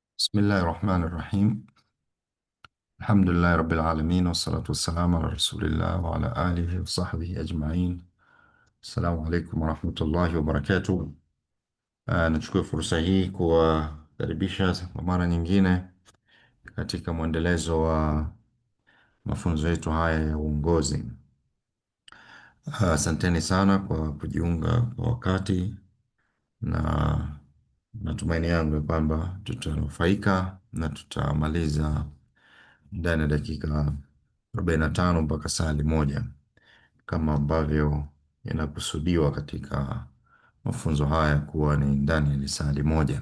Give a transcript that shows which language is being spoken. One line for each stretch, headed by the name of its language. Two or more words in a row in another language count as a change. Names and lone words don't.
Arabic: بسم الله الرحمن الرحيم. الحمد لله رب العالمين، والصلاة والسلام على رسول الله وعلى آله وصحبه أجمعين. السلام عليكم ورحمة الله وبركاته.
Swahili: Nachukua fursa hii kuwakaribisha kwa mara nyingine katika mwendelezo wa mafunzo yetu haya ya uongozi. Asanteni sana kwa kujiunga kwa wakati, na matumaini yangu ya kwamba tutanufaika na tutamaliza ndani ya dakika 45 mpaka saa moja kama ambavyo inakusudiwa katika mafunzo haya kuwa ni ndani ya lisali moja.